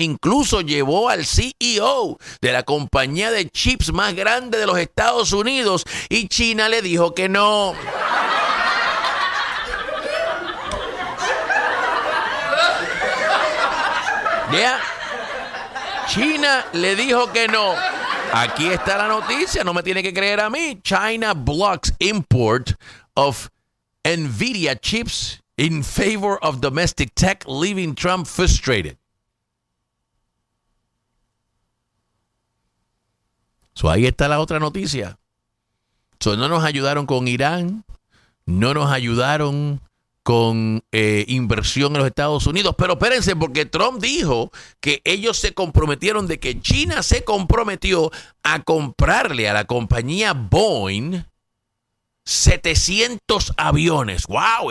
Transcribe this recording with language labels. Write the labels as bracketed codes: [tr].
[es] Incluso llevó al CEO de la compañía de chips más grande de los Estados Unidos y China le dijo que no. ¿Ya? China le dijo que no. Aquí está la noticia, no me tiene que creer a mí. [en] China blocks import of Nvidia chips in favor of domestic tech, leaving Trump frustrated. [es] So ahí está la otra noticia. So no nos ayudaron con Irán, no nos ayudaron con inversión en los Estados Unidos. Pero espérense, porque Trump dijo que ellos se comprometieron, de que China se comprometió a comprarle a la compañía Boeing 700 aviones. ¡Wow!